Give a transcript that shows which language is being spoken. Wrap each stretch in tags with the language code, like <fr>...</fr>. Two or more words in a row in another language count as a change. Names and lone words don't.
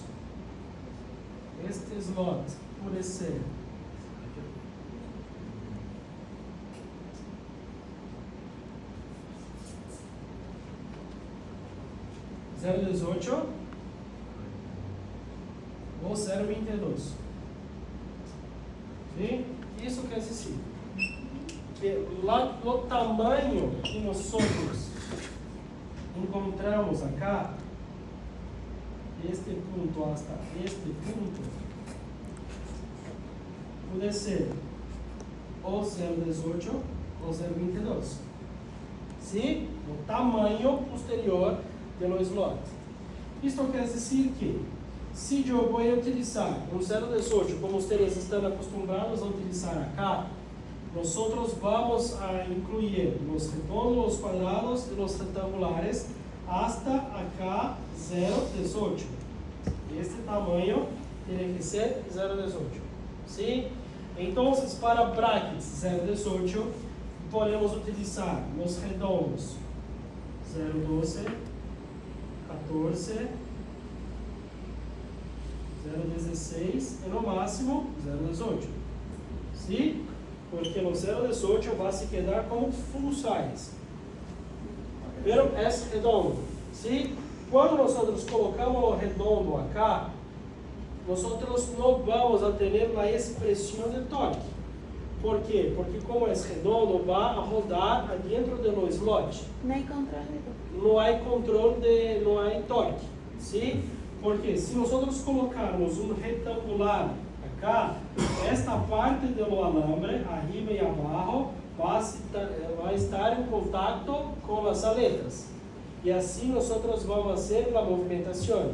<es>Este slot puede ser (0.18) ou 0.22. ¿Sí?</es> <pt>Isso quer dizer que o tamanho que nós encontramos acá, este ponto hasta este ponto, pode ser ou 0.18 ou 0.22.</pt> <es>¿Sí?</es> <pt>O tamanho posterior do slot. Isto quer dizer que, se eu vou utilizar um 0.18 como vocês estão acostumados a utilizar acá, nós vamos a incluir os redondos, os quadrados e os retangulares hasta acá 0.18. Este tamanho tem que ser 0.18.</pt> <es>¿Sí?</es> <pt>Então, para brackets 0.18, podemos utilizar os redondos 0.12, 14, 0.16 e no máximo 0.18.</pt> <es>¿Sí?</es> <pt>Porque no 0.18 vai se quedar como full size. Pero é redondo. ¿Sí? Quando nós colocamos o redondo acá, nós não vamos a ter a expressão de torque. ¿Por quê? Porque como é redondo, vai a rodar dentro do slot.</pt> <es>No hay control de todo.</es> <pt>Não há controle não há torque.</pt> <es>¿Sí?</es> <pt>Porque se nós colocarmos um retangular acá, esta parte do alambre, arriba e abaixo, vai estar em contato com as aletas. E assim nós vamos fazer a movimentação.</pt>